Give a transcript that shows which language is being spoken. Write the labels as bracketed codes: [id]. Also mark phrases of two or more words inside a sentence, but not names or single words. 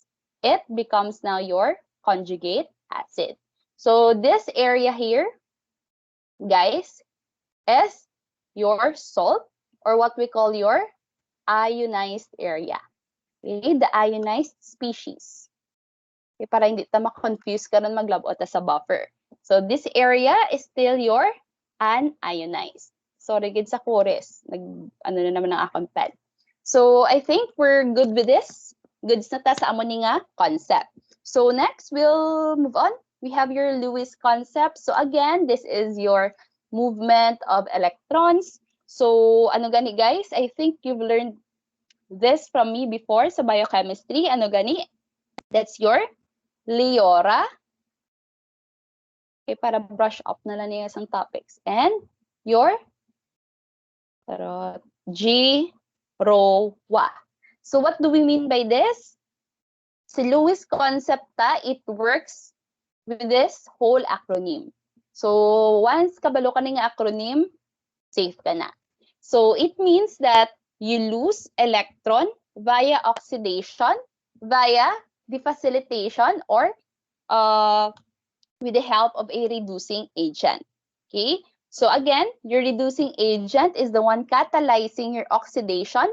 [en] It becomes now your conjugate acid. So this area here, guys, is your salt, or what we call your ionized area. Okay, the ionized species. [hil] Okay, para hindi ta ma-confuse ka nun maglabot sa buffer. [en] So this area is still your unionized. Sorry, [hil] gid sa chorus. Ano na naman ang akong pen. [en] So I think we're good with this. [hil] Goods na ta sa amo ni nga concept. [en] So next, we'll move on. We have your Lewis concept. So again, this is your movement of electrons. [hil] So ano gani guys? [en] I think you've learned this from me before sa biochemistry. [hil] Ano gani? [en] That's your Leora. [tl] Okay, para [en] brush up [tl] na lang yung isang topics. [en] And your G-Ro-Wa. So what do we mean by this? Si Lewis concept it works with this whole acronym. [hil] So once kabalo ka nga acronym, safe ka na. [en] So it means that you lose electron via oxidation, via the facilitation, or with the help of a reducing agent. Okay, so again, your reducing agent is the one catalyzing your oxidation.